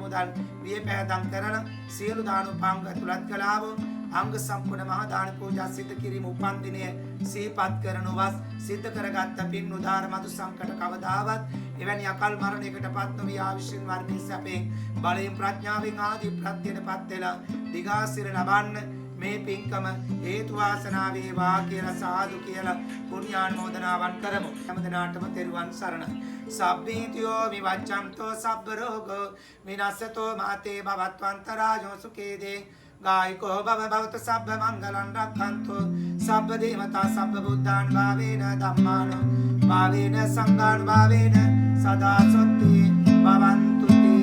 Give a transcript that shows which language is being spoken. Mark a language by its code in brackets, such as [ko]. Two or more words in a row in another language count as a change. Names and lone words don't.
[si] මුදල් වියපෑදම් කරලා සියලු දානෝපාංග තුලත් කළාව අංග සම්පූර්ණ මහා දාන පූජා සිද්ධ කිරීම උපන්දිනය සිහිපත් කරනවස් සිද්ධ කරගත්ත පින් උදාර මදුසංකට කවදාවත් එවැනි අකල් මරණයකටපත් නොවී ආවිෂින් වර්ණී සැපේ බලයෙන් ප්‍රඥාවෙන් ආදී ප්‍රත්‍යයටපත් වෙලා දිගාසිර ලබන්න මේ පින්කම හේතු වාසනා වේවා කියලා සාදු කියලා පුණ්‍යානුමෝදනාවන් කරමු. හැමදෙනාටම තෙරුවන් සරණයි. [pi] සබ්බීතියෝ විවච්ඡන්තෝ සබ්බ රෝගෝ විනාශතෝ මාතේ භවත්වන්තරාජෝ සුඛේදේ ගායිකෝ භව භවතු සබ්බ මංගලං රක්ඛන්තෝ සබ්බ දේවතා සබ්බ බුද්ධාන් භාවේන ධම්මාන භාවේන සංඝාන් භාවේන සදා සොත්ති භවන්තු